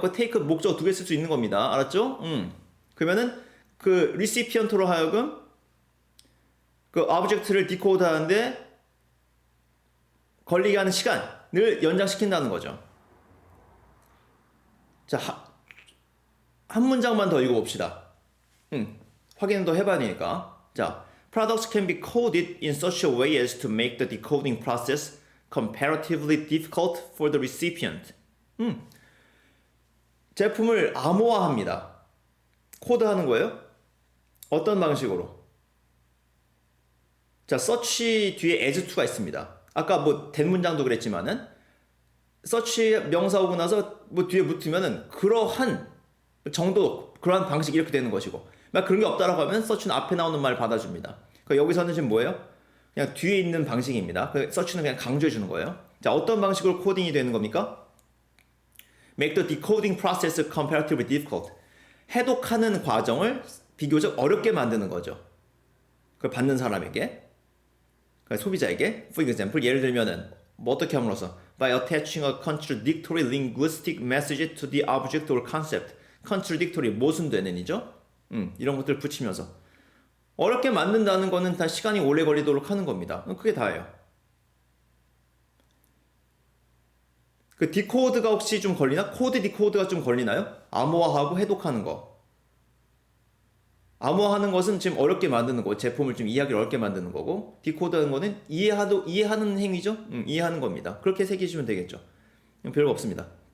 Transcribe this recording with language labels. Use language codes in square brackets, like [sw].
[ko] 그 take 목적 두 개 쓸 수 있는 겁니다. 알았죠? 그러면은 그 recipient로 하여금 그 object를 디코드 하는데 걸리게 하는 시간을 연장시킨다는 거죠. 자, 한 문장만 더 읽어봅시다. 확인은 더 해봐야 되니까. [en] 자, products can be coded in such a way as to make the decoding process comparatively difficult for the recipient. [ko] 제품을 암호화합니다. 코드하는 거예요? 어떤 방식으로? 자, search 뒤에 as to가 있습니다. 아까 된 문장도 그랬지만은 search 명사 오고 나서 뒤에 붙으면은 그러한 정도, 그러한 방식 이렇게 되는 것이고, 막 그런 게 없다라고 하면 search는 앞에 나오는 말 받아줍니다. 그러니까 여기서는 지금 뭐예요? 그냥 뒤에 있는 방식입니다. 그 search는 그냥 강조해 주는 거예요. 자, 어떤 방식으로 코딩이 되는 겁니까? [en] Make the decoding process comparatively difficult. [ko] 해독하는 과정을 비교적 어렵게 만드는 거죠. 그걸 받는 사람에게, 그러니까 소비자에게. [en] For example, [ko] 예를 들면은 어떻게 함으로써 [en] by attaching a contradictory linguistic message to the object or concept. [ko] contradictory 모순되는이죠. 이런 것들을 붙이면서 어렵게 만든다는 거는 다 시간이 오래 걸리도록 하는 겁니다. 그게 다예요. 그 디코드가 혹시 좀 걸리나? 코드 디코드가 좀 걸리나요? 암호화하고 해독하는 거. 암호화하는 것은 지금 어렵게 만드는 거, 제품을 좀 이해하기 어렵게 만드는 거고, 디코드하는 거는 이해하는 행위죠? 이해하는 겁니다. 그렇게 새기시면 되겠죠. 별거 없습니다.